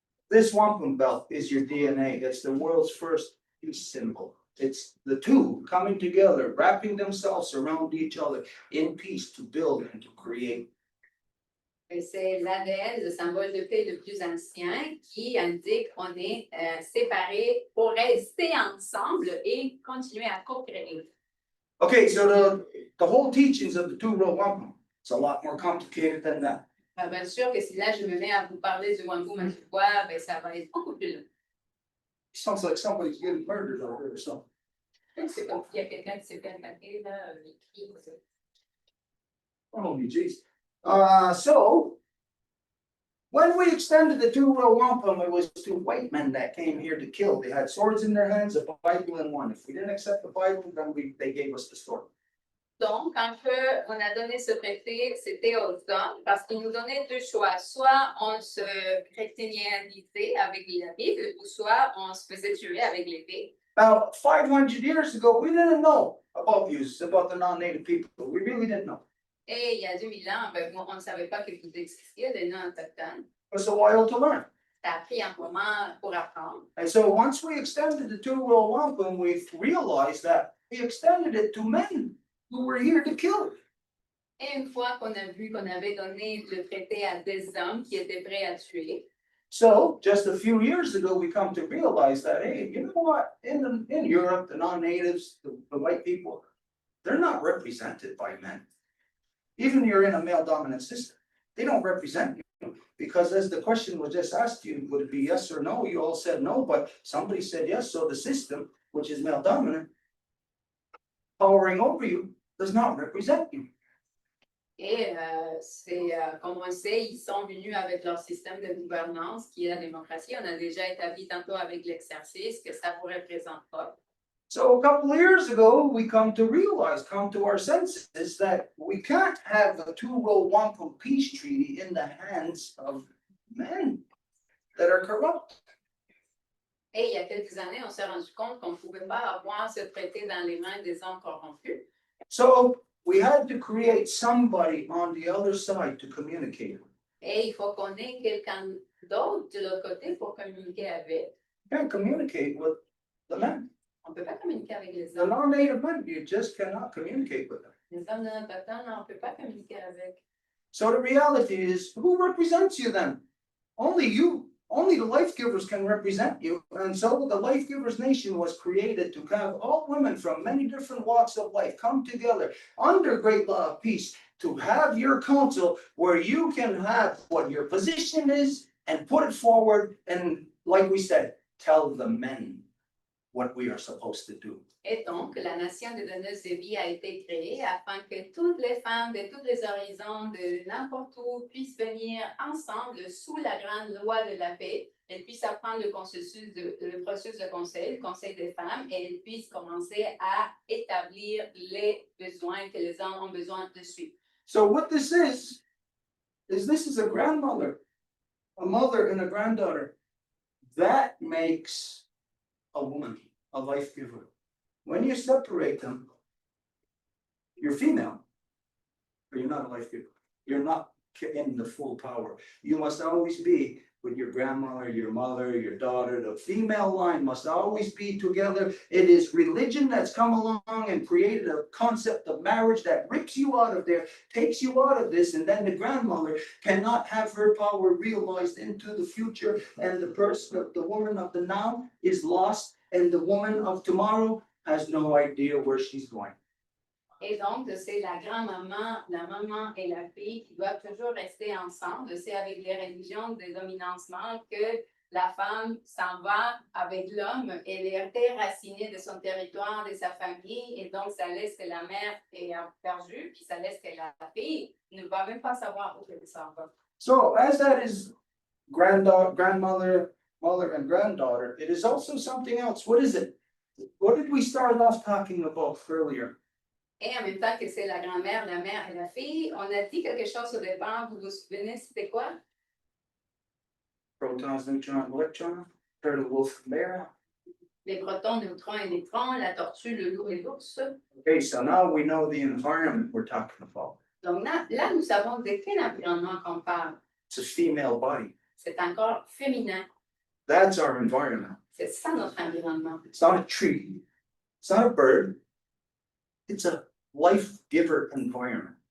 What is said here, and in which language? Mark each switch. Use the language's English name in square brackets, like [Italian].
[English] This wampum belt is your DNA. It's the world's first peace symbol. It's the two coming together, wrapping themselves around each other in peace to build and to create. [French] Et c'est l'ADN, le symbole de paix le plus ancien, qui indique qu'on est séparés pour rester ensemble et continuer à co-créer. [English] Okay, so the whole teachings of the two-row wampum, it's a lot more complicated than that. [French] Bien sûr que si là je me mets à vous parler du wampum à tout bois, ben ça va être beaucoup plus long. [English] Sounds like somebody's getting murdered over there or something. [French] C'est comme s'il y a quelqu'un qui s'est fait attaquer, là, les cris, ça. [English] Oh, jeez. So when we extended the two-row wampum, it was two white men that came here to kill. They had swords in their hands, a Bible in one. If we didn't accept the Bible, then they gave us the sword. [French] Donc, quand on a donné ce traité, c'était aux hommes, parce qu'ils nous donnaient deux choix. Soit on se chrétianisait avec la Bible, ou soit on se faisait tuer avec l'épée. [English] About 500 years ago, we didn't know about the non-native people. We really didn't know. [French] Et il y a 2000 ans, ben, on ne savait pas que vous existiez, les non-autochtones. [English] It was a while to learn. [French] Ça a pris un moment pour apprendre. [English] And so once we extended the two-row wampum, we realized that we extended it to men who were here to kill. [French] Et une fois qu'on a vu qu'on avait donné le traité à des hommes qui étaient prêts à tuer, [English] So just a few years ago, we come to realize that, hey, you know what? In Europe, the non-natives, the white people, they're not represented by men. Even you're in a male-dominant system, they don't represent you. Because as the question was just asked you, would it be yes or no? You all said no, but somebody said yes. So the system, which is male-dominant, powering over you, does not represent you. [French] et comme on le sait, ils sont venus avec leur système de gouvernance qui est la démocratie. On a déjà établi tantôt avec l'exercice que ça ne vous représente pas. [English] So a couple of years ago, we come to our senses that we can't have a two-row wampum peace treaty in the hands of men that are corrupt. [French] Et il y a quelques années, on s'est rendu compte qu'on ne pouvait pas avoir ce traité dans les mains des hommes corrompus. [English] So we had to create somebody on the other side to communicate. [French] Et il faut qu'on ait quelqu'un d'autre de l'autre côté pour communiquer avec. [English] You can't communicate with the men. [French] On ne peut pas communiquer avec les [English] The [French] hommes. [English] non-native men, you just cannot communicate with them. [French] Les hommes non autochtones, on ne peut pas communiquer avec. [English] So the reality is, who represents you then? Only you. Only the LifeGivers can represent you. And so the LifeGivers Nation was created to have all women from many different walks of life come together under great law of peace to have your council where you can have what your position is and put it forward and, like we said, tell the men what we are supposed to do. [French] Et donc, la nation des donneuses de vie a été créée afin que toutes les femmes de tous les horizons, de n'importe où, puissent venir ensemble sous la grande loi de la paix. Elles puissent apprendre le processus de conseil, le conseil des femmes, et elles puissent commencer à établir les besoins que les hommes ont besoin de suivre. [English] So what this is a grandmother, a mother and a granddaughter. That makes a woman, a life giver. When you separate them, you're female, but you're not a life giver. You're not in the full power. You must always be with your grandmother, your mother, your daughter. The female line must always be together. It is religion that's come along and created a concept of marriage that rips you out of there, takes you out of this, and then the grandmother cannot have her power realized into the future, and the person of the woman of the now is lost, and the woman of tomorrow has no idea where she's going. [French] Et donc, c'est la grand-maman, la maman et la fille qui doivent toujours rester ensemble. C'est avec les religions de dominancement que la femme s'en va avec l'homme. Elle est déracinée de son territoire, de sa famille, et donc ça laisse que la mère est perdue, puis ça laisse que la fille ne va même pas savoir où elle s'en va. [English] So as that is grandmother, mother, and granddaughter, it is also something else. What is it? What did we start off talking about earlier? [French] Et en même temps que c'est la grand-mère, la mère et la fille, on a dit quelque chose au départ, vous vous souvenez, c'était quoi? [English] Protons, neutrons, electrons, turtle, wolf, bear. [French] Les protons, neutrons et électrons, la tortue, le loup et l'ours. [English] Okay, so now we know the environment we're talking about. [French] Donc là, nous savons de quel environnement qu'on parle. [English] It's a female body. [French] C'est encore féminin. [English] That's our environment. [French] C'est ça notre environnement. [English] It's not a tree. It's not a bird. It's a life giver environment.